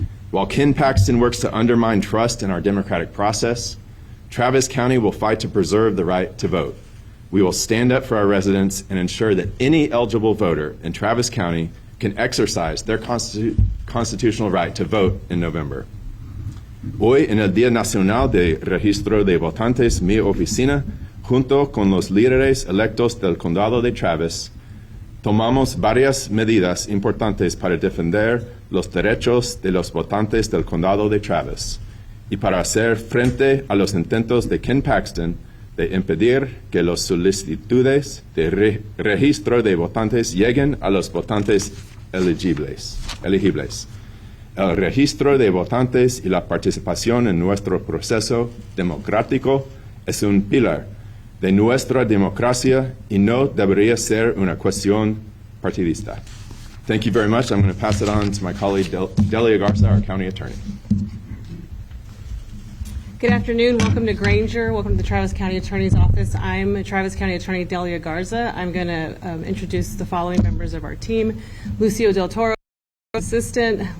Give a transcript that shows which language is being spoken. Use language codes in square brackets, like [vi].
[en] While Ken Paxton works to undermine trust in our democratic process, Travis County will fight to preserve the right to vote. We will stand up for our residents and ensure that any eligible voter in Travis County can exercise their constitutional right to vote in November. [es] Hoy, en el Día Nacional de Registro de Votantes, mi oficina, junto con los líderes electos del Condado de Travis, tomamos varias medidas importantes para defender los derechos de los votantes del Condado de Travis y para hacer frente a los intentos de Ken Paxton de impedir que las solicitudes de registro de votantes lleguen a los votantes elegibles. El registro de votantes y la participación en nuestro proceso democrático es un pilar de nuestra democracia y no debería ser una cuestión partidista. [en] Thank you very much. I'm going to pass it on to my colleague Delia Garza, our county attorney. Good afternoon. Welcome to Granger. Welcome to the Travis County Attorney's Office. I'm Travis County Attorney Delia Garza. I'm going to introduce the following members of our team. Lucio Del Toro, assistant.